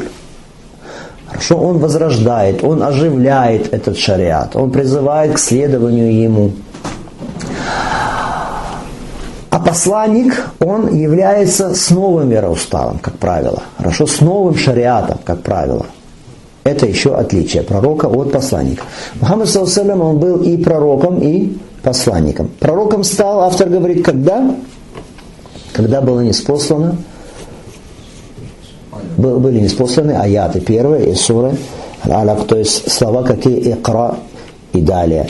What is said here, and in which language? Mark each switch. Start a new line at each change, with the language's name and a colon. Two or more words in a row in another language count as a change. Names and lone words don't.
Russian: Хорошо, он возрождает, он оживляет этот шариат, он призывает к следованию ему. А посланник, он является с новым вероуставом, как правило. Хорошо, с новым шариатом, как правило. Это еще отличие пророка от посланника.
Arabic: محمد، صلى الله عليه وسلم,
Russian: он был и пророком, и посланником. Пророком стал, автор говорит, когда? Когда было ниспослано, были ниспосланы аяты первые из суры Аль-Алaq, то есть слова какие «Икра» и далее.